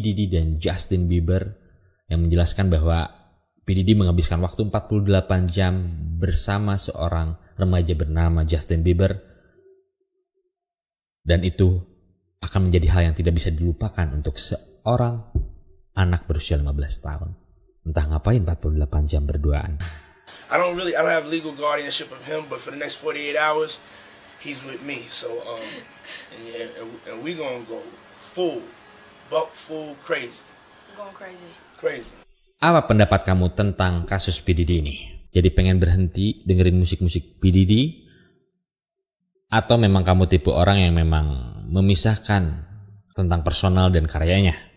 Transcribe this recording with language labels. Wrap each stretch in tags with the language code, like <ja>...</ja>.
<id>Diddy dan Justin Bieber yang menjelaskan bahwa P. Diddy menghabiskan waktu 48 jam bersama seorang remaja bernama Justin Bieber. Dan itu akan menjadi hal yang tidak bisa dilupakan untuk seorang anak berusia 15 tahun. Entah ngapain 48 jam berduaan.</id> <en>I don't have legal guardianship of him, but for the next 48 hours, he's with me. So, and we gonna go full crazy. Going crazy. Crazy.</en> <id>Apa pendapat kamu tentang kasus P. Diddy ini? Jadi pengen berhenti dengerin musik-musik P. Diddy? Atau memang kamu tipe orang yang memang memisahkan tentang personal dan karyanya?</id>